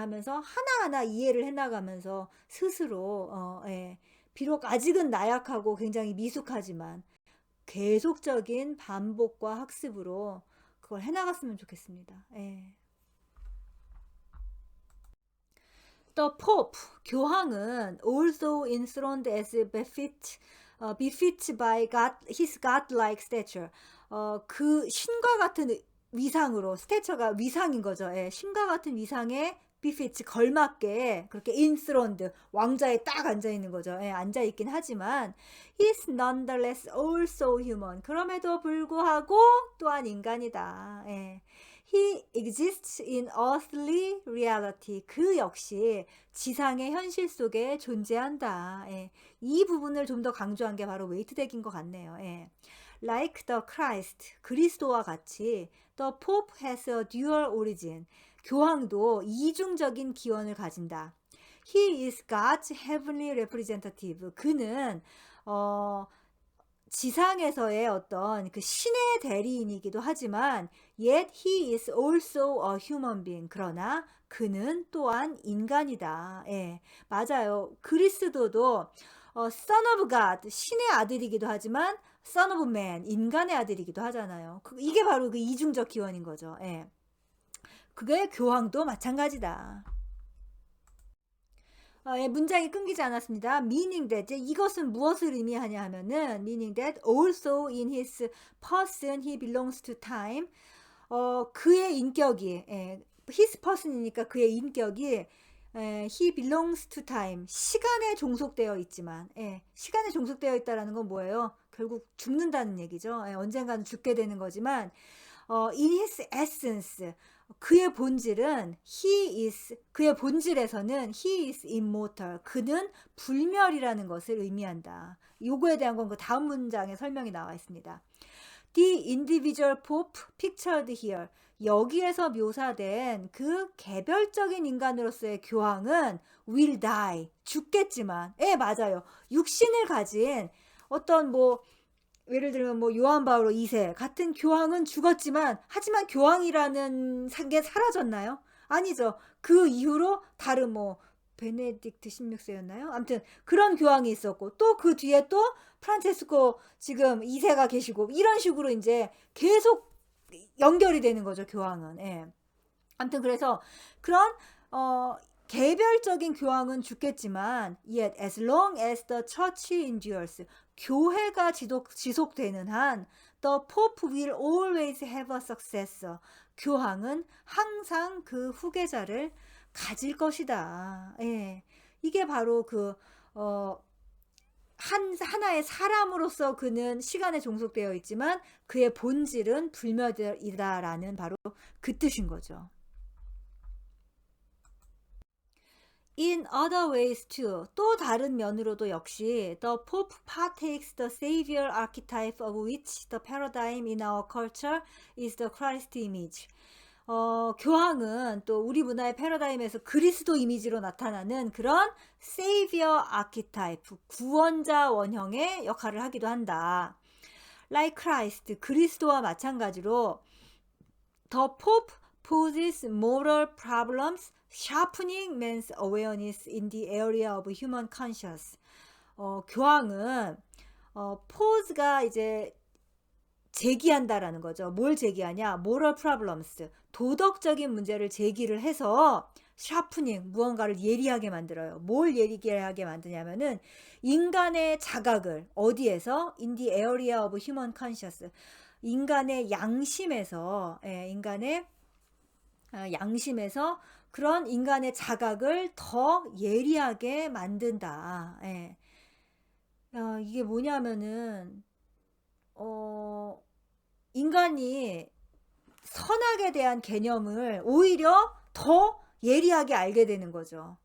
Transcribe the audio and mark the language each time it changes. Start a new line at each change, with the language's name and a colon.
Korean: 하면서 하나하나 이해를 해 나가면서 스스로 비록 아직은 나약하고 굉장히 미숙하지만 계속적인 반복과 학습으로 그걸 해 나갔으면 좋겠습니다. 예.
English: The Pope,
Korean: 교황은
English: also enthroned as befits by his godlike stature.
Korean: 그 신과 같은 위상으로, 스태처가 위상인 거죠. 예, 신과 같은 위상에 befits 걸맞게 그렇게 enthroned 왕자에 딱 앉아 있는 거죠. 예, 앉아 있긴 하지만
English: he's nonetheless also human.
Korean: 그럼에도 불구하고 또한 인간이다. 예.
English: He exists in earthly reality.
Korean: 그 역시 지상의 현실 속에 존재한다. 예. 이 부분을 좀 더 강조한 게 바로 웨이트덱인 것 같네요. 예.
English: Like the Christ,
Korean: 그리스도와 같이
English: the Pope has a dual origin.
Korean: 교황도 이중적인 기원을 가진다.
English: He is God's heavenly representative.
Korean: 그는 지상에서의 어떤 그 신의 대리인이기도 하지만
English: yet he is also a human being.
Korean: 그러나 그는 또한 인간이다. 예, 맞아요. 그리스도도
English: son of God,
Korean: 신의 아들이기도 하지만
English: son of man,
Korean: 인간의 아들이기도 하잖아요. 이게 바로 그 이중적 기원인 거죠. 예. 그게 교황도 마찬가지다. 예, 문장이 끊기지 않았습니다.
English: meaning that,
Korean: 이것은 무엇을 의미하냐 하면은
English: meaning that also in his person he belongs to time.
Korean: 그의 인격이
English: his person
Korean: 이니까 그의 인격이
English: he belongs to time,
Korean: 시간에 종속되어 있지만 시간에 종속되어 있다라는 건 뭐예요? 결국 죽는다는 얘기죠. 언젠가는 죽게 되는 거지만
English: in his essence,
Korean: 그의 본질은 그의 본질에서는
English: he is immortal.
Korean: 그는 불멸이라는 것을 의미한다. 요거에 대한 건 그 다음 문장에 설명이 나와 있습니다.
English: The individual pope pictured here.
Korean: 여기에서 묘사된 그 개별적인 인간으로서의 교황은
English: will die.
Korean: 죽겠지만, 맞아요. 육신을 가진 어떤 예를 들면 요한 바오로 2세 같은 교황은 죽었지만 하지만 교황이라는 게 사라졌나요? 아니죠. 그 이후로 다른 베네딕트 16세였나요? 아무튼 그런 교황이 있었고 또 그 뒤에 또 프란체스코 지금 2세가 계시고 이런 식으로 이제 계속 연결이 되는 거죠, 교황은. 아무튼 그래서 그런 개별적인 교황은 죽겠지만
English: yet as long as the church endures,
Korean: 교회가 지속되는 한
English: the pope will always have a successor.
Korean: 교황은 항상 그 후계자를 가질 것이다. 이게 바로 하나의 사람으로서 그는 시간에 종속되어 있지만 그의 본질은 불멸이다라는 바로 그 뜻인 거죠.
English: In other ways too,
Korean: 또 다른 면으로도 역시
English: the Pope partakes the savior archetype of which the paradigm in our culture is the Christ image.
Korean: 교황은 또 우리 문화의 패러다임에서 그리스도 이미지로 나타나는 그런
English: savior archetype,
Korean: 구원자 원형의 역할을 하기도 한다.
English: Like Christ,
Korean: 그리스도와 마찬가지로
English: the Pope poses moral problems, sharpening man's awareness in the area of human conscience.
Korean: 교황은 pose가 이제 제기한다라는 거죠. 뭘 제기하냐?
English: moral problems,
Korean: 도덕적인 문제를 제기를 해서 sharpening, 무언가를 예리하게 만들어요. 뭘 예리하게 만드냐면은 인간의 자각을 어디에서?
English: in the area of human conscious.
Korean: 인간의 양심에서, 인간의 양심에서 그런 인간의 자각을 더 예리하게 만든다. 이게 뭐냐면은 인간이 선악에 대한 개념을 오히려 더 예리하게 알게 되는 거죠.